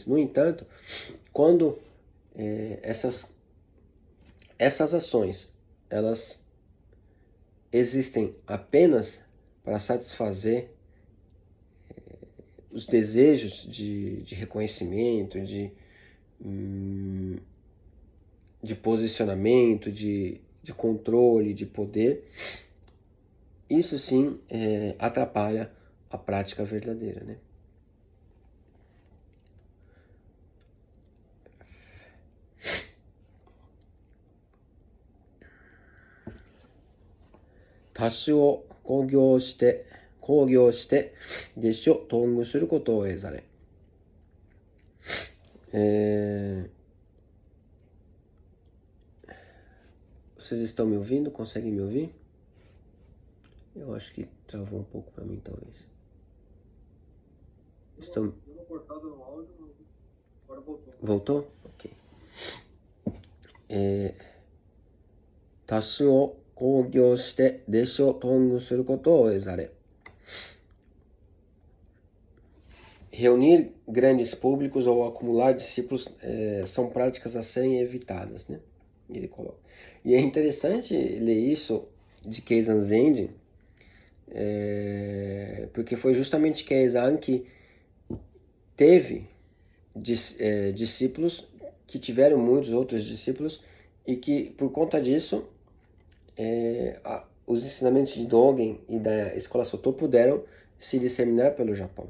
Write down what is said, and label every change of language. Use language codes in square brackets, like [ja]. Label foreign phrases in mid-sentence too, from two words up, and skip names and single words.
[pt] No entanto, quando essas ações, elas existem apenas para satisfazer os desejos de reconhecimento, de posicionamento, de controle, de poder, isso sim atrapalha a prática verdadeira, né? [ja] 多衆を興行して、弟子を貪求することを得ざれ. [pt] Vocês estão me ouvindo? Conseguem me ouvir? Eu acho que travou um pouco para mim, talvez. Estão... Deu uma cortada no áudio, agora voltou. Voltou? Ok. [ja] 多衆を興行して、弟子を貪求することを得ざれ. [pt] Reunir grandes públicos ou acumular discípulos são práticas a serem evitadas, né? Ele coloca. E é interessante ler isso de Keizan Zenji, porque foi justamente Keizan que teve discípulos, que tiveram muitos outros discípulos, e que por conta disso os ensinamentos de Dogen e da Escola Soto puderam se disseminar pelo Japão.